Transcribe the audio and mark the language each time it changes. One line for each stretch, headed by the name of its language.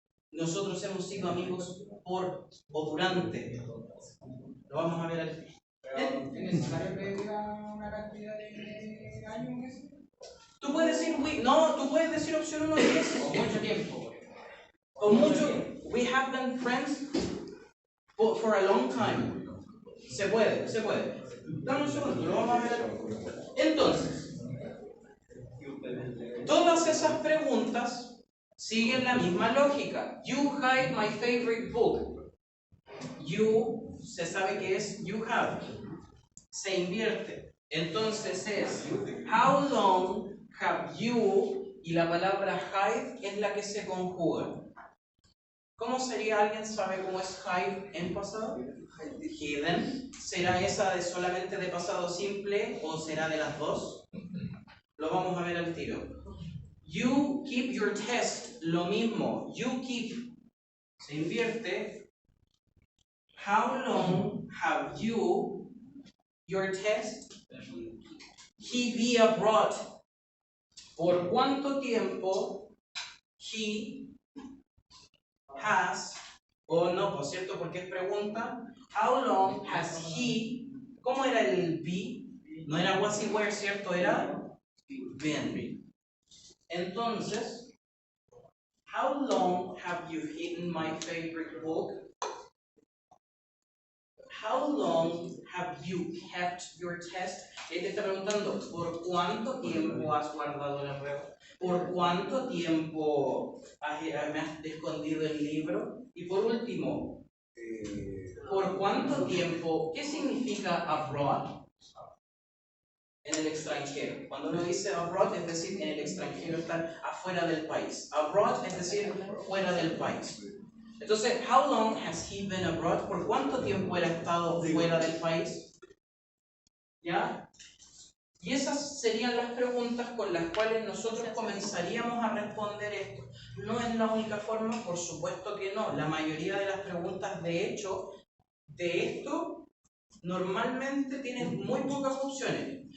Spanish: Nosotros hemos sido amigos por o durante. Lo vamos a ver aquí. ¿Es necesario que diga una cantidad de años? Tú puedes decir tú puedes decir opción 1 y 10. O mucho tiempo. O mucho.
English: We have been friends for a long time.
Spanish: Se puede. Dame un segundo, lo vamos a ver. Entonces, todas esas preguntas siguen la misma lógica.
English: You hide my favorite book.
Spanish: You, se sabe que es
English: you have.
Spanish: Se invierte. Entonces es
English: how long have you,
Spanish: y la palabra hide es la que se conjuga. ¿Cómo sería? ¿Alguien sabe cómo es hide en pasado? Hidden. ¿Será esa de solamente de pasado simple o será de las dos? Lo vamos a ver al tiro.
English: You keep your test.
Spanish: Lo mismo.
English: You keep.
Spanish: Se invierte.
English: How long have you your test? He be abroad.
Spanish: ¿Por cuánto tiempo he has, o no, por cierto, porque es pregunta,
English: how long has he,
Spanish: ¿cómo era el be? No era
English: was he were,
Spanish: ¿cierto? Era been.
English: Entonces, how long have you hidden my favorite book? How long have you kept your test?
Spanish: Él te está preguntando, ¿por cuánto tiempo has guardado la prueba? ¿Por cuánto tiempo me has escondido el libro? Y por último, ¿por cuánto tiempo? ¿Qué significa abroad? en el extranjero. Cuando uno dice abroad, es decir, en el extranjero, estar afuera del país. Abroad es decir, fuera del país.
English: Entonces, how long has he been abroad?
Spanish: ¿Por cuánto tiempo él ha estado fuera del país? ¿Ya? Y esas serían las preguntas con las cuales nosotros comenzaríamos a responder esto. No es la única forma, por supuesto que no. La mayoría de las preguntas, de hecho, de esto, normalmente tienen muy pocas opciones.